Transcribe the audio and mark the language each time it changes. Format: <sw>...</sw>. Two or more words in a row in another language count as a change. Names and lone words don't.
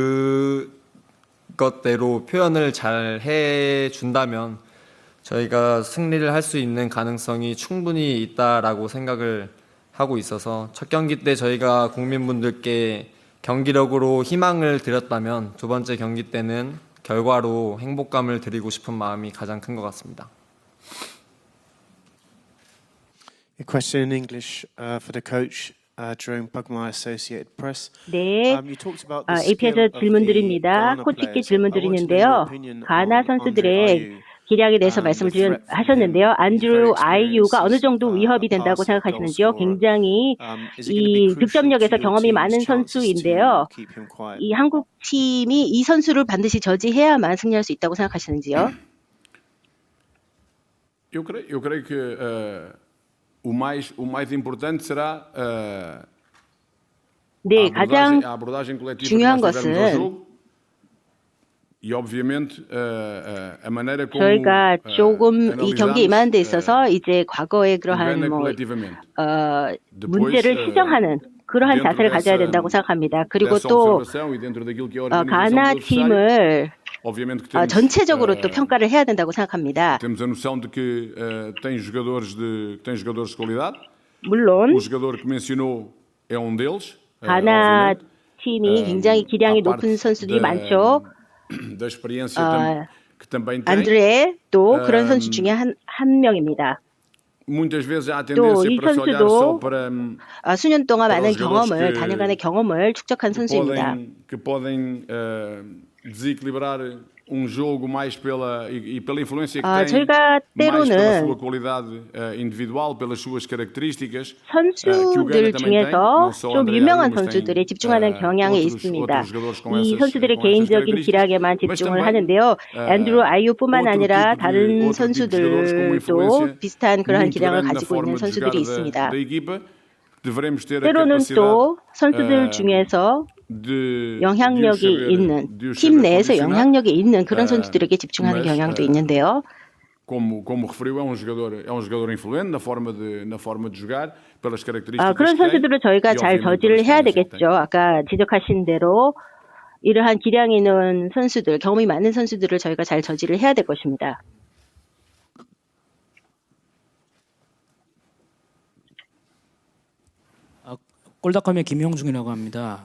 <ko>그것대로 표현을 잘 해준다면 저희가 승리를 할 수 있는 가능성이 충분히 있다라고 생각을 하고 있어서 첫 경기 때 저희가 국민분들께 경기력으로 희망을 드렸다면 두 번째 경기 때는 결과로 행복감을 드리고 싶은 마음이 가장 큰 것 같습니다.</ko> <en>A question in English for the coach, Jerome Pugmire, Associated Press.</en> <ko>네,</ko> <en>You talked about the</en> <ko>AP에서</ko> <en>skill of</en> <ko>질문</ko> <en>the</en> <ko>드립니다.</ko> <en>Ghana</en> <ko>코치께</ko> <en>players.</en> <ko>질문</ko> <en>I want to know your</en> <ko>드리는데요.</ko> <en>opinion</en> <ko>가나</ko> <en>on</en> <ko>선수들의</ko> <en>Andre Ayew.</en> <ko>기량에 대해서 말씀을</ko> <en>The threat from</en> <ko>하셨는데요.</ko> <en>him. He's very</en> <ko>안드루 아이유가 어느</ko> <en>experienced,</en> <ko>정도 위협이</ko> <en>a</en> <ko>된다고</ko> <en>passer,</en> <ko>생각하시는지요?</ko> <en>goal scorer.</en> <ko>굉장히</ko> <en>Is it going to be</en> <ko>이</ko> <en>crucial</en> <ko>득점력에서</ko> <en>to your</en> <ko>경험이 많은</ko> <en>team's chances to</en> <ko>선수인데요.</ko> <en>keep him quiet?</en> <ko>이 한국 팀이 이 선수를 반드시 저지해야만 승리할 수 있다고 생각하시는지요?</ko> <pt>Eu creio que o mais importante será</pt> <ko>네, 가장</ko> <pt>a abordagem coletiva que</pt> <ko>중요한</ko> <pt>nós tivermos ao</pt> <ko>것은</ko> <pt>jogo e, obviamente, a maneira como</pt> <ko>저희가 조금 이 경기에 임하는 데</ko> <pt>analisamos</pt> <ko>있어서 이제 과거의</ko> <pt>o</pt> <ko>그러한</ko> <pt>Ghana</pt> <ko>뭐</ko> <pt>coletivamente.</pt> <ko>문제를 시정하는 그러한 자세를 가져야 된다고 생각합니다. 그리고</ko> <pt>Dessa</pt> <ko>또</ko> <pt>observação e dentro daquilo que é a organização do</pt> <ko>가나</ko> <pt>adversário,</pt> <ko>팀을</ko> <pt>obviamente que temos,</pt> <ko>전체적으로 또 평가를 해야 된다고 생각합니다.</ko> <pt>temos a noção de que tem jogadores de qualidade.</pt> <ko>물론</ko> <pt>O jogador que mencionou é um deles.</pt> <ko>가나</ko> <pt>obviamente.</pt> <ko>팀이 굉장히 기량이</ko> <pt>à parte</pt> <ko>높은 선수들이</ko> <pt>da-</pt> <ko>많죠.</ko> <pt>da experiência que também tem.</pt> <ko>안드레 또 그런 선수 중에 한 명입니다.</ko> <pt>Muitas vezes há a</pt> <ko>또</ko> <pt>tendência</pt> <ko>이</ko> <pt>para se olhar</pt> <ko>선수도</ko> <pt>só para</pt> <ko>수년 동안</ko> <pt>para</pt> <ko>많은</ko> <pt>os jogadores</pt> <ko>경험을</ko> <pt>que-</pt> <ko>단연간의 경험을 축적한 선수입니다.</ko> <pt>que podem desequilibrar jogo mais pela influência que tem</pt> <ko>저희가</ko> <pt>mais pela</pt> <ko>때로는</ko> <pt>sua qualidade individual, pelas suas características.</pt> <ko>선수들 중에서 좀 유명한 선수들에 집중하는 경향이 있습니다. 이 선수들의 개인적인 기량에만 집중을 하는데요. 앤드루 아이유뿐만 아니라 다른 선수들도 비슷한 그러한 기량을 가지고 있는 선수들이 있습니다. 때로는 또 선수들 중에서 영향력이 있는 팀 내에서 영향력이 있는 그런 선수들에게 집중하는 경향도 있는데요.</ko> <pt>Como referiu, é um jogador influente na forma de jogar, pelas características</pt> <ko>그런</ko> <pt>que tem,</pt> <ko>선수들을 저희가</ko> <pt>e</pt> <ko>잘</ko> <pt>obviamente</pt> <ko>저지를</ko> <pt>pelas</pt> <ko>해야</ko> <pt>experiências que tem.</pt> <ko>되겠죠. 아까 지적하신 대로 이러한 기량이 있는 선수들, 경험이 많은 선수들을 저희가 잘 저지를 해야 될 것입니다. 골닷컴의 김형중이라고 합니다.</ko>